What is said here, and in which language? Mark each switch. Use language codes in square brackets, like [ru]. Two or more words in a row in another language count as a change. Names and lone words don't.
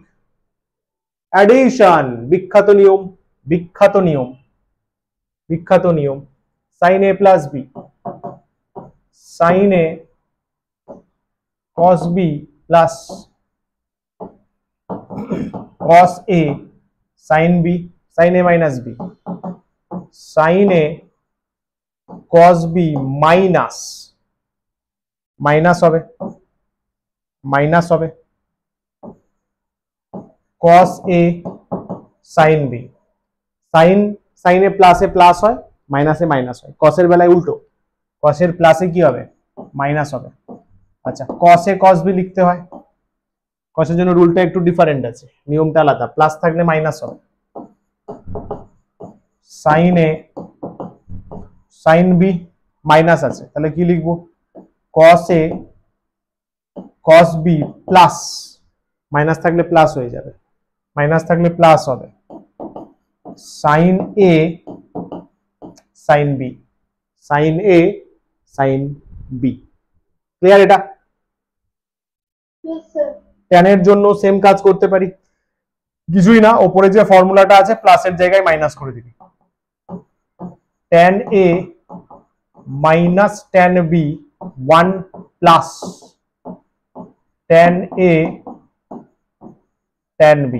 [en] অ্যাডিশন, [bn] বিখ্যাত নিয়ম, বিখ্যাত নিয়ম, বিখ্যাত নিয়ম, [en] sine A plus B, sine A cos B plus cos a sin b, sin a minus b, sin a cos b [bn] মাইনাস, মাইনাস হবে, মাইনাস হবে [en] cos a sin b, sin a [bn] প্লাসে প্লাস হয়, মাইনাসে মাইনাস হয়, cos এর বেলায় উল্টো, cos এর প্লাসে কি হবে মাইনাস হবে। আচ্ছা, [en] cos a cos b [bn] লিখতে হয়, cos এর জন্য রুলটা একটু ডিফারেন্ট আছে, নিয়মটা আলাদা, প্লাস থাকলে মাইনাস হবে, [en] sin a sin b [bn] মাইনাস আছে, তাহলে কি লিখবো [en] cos a cos b [bn] প্লাস, মাইনাস থাকলে প্লাস হয়ে যাবে, মাইনাস থাকলে প্লাস হবে [en] sin a sin b, sin a sin b। [bn] ক্লিয়ার এটা? [en] Yes, sir. [bn] tan এর জন্য সেম কাজ করতে পারি, কিছুই না, ওপরে যে ফর্মুলাটা আছে প্লাসের জায়গায় মাইনাস করে দিবি, [en] tan a minus tan b 1 plus tan a tan b.